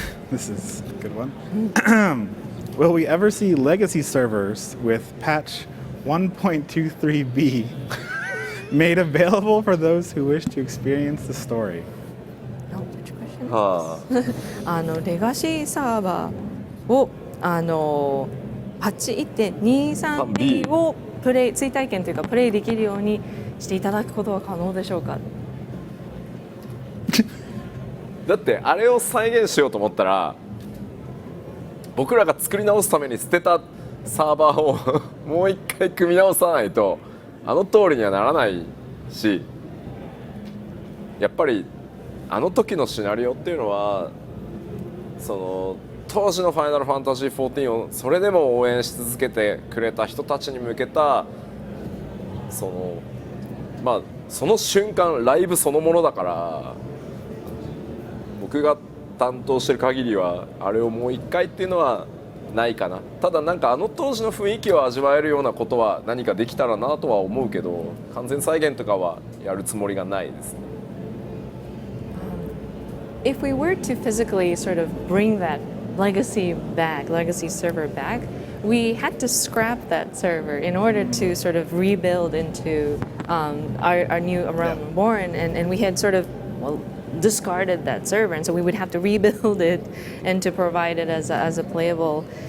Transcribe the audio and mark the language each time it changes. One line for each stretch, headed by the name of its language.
English: This is a good one. Will we ever see legacy servers with patch 1.23b made available for those who wish to experience the story? Oh, which question?
Japanese: はレガシーサーバーをパッチ 1.23b を追体験というかプレイできるようにしていただくことは可能でしょうか？だってあれを再現しようと思ったら僕らが作り直すために捨てたサーバーをもう一回組み直さないとあの通りにはならないし、やっぱりあの時のシナリオっていうのはその当時の「ファイナルファンタジー14」をそれでも応援し続けてくれた人たちに向けたその瞬間ライブそのものだから、僕が担当してる限りはあれをもう一回っていうのはないかな。ただなんかあの当時の雰囲気を味わえるようなことは何かできたらなとは思うけど、完全再現とかはやるつもりがないですね。
English: If we were to physically sort of bring that legacy server back, we had to scrap that server in order to sort of rebuild into our new Realm Reborn, and we had sort of discarded that server, and so we would have to rebuild it and to provide it as a playable.